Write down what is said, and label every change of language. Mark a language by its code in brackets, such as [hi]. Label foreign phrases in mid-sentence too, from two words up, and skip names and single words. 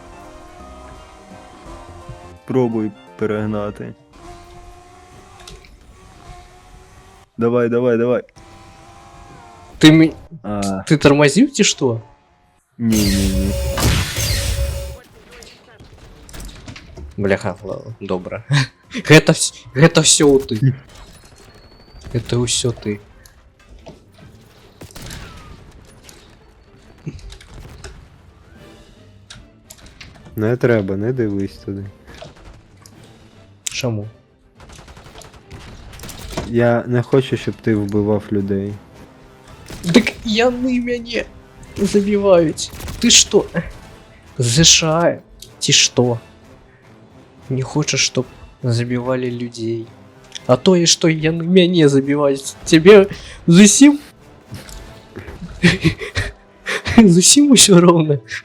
[uk] Пробуй перегнати. Давай. Ти тормозив чи що? Ні. Бляха, ладно, добре. [be] Гэта все ты. Это ўсё ты. [uk] Не треба, не дивись туди. Чому? Я не хочу, щоб ти вбивав людей. [be] Так яны мяне забіваюць. Ты што? [uk] США ці што? [be] Не хочаш, чтоб забівалі людзей. А тое, што яны мяне забіваюць, цябе зусім... зусім усё роўна.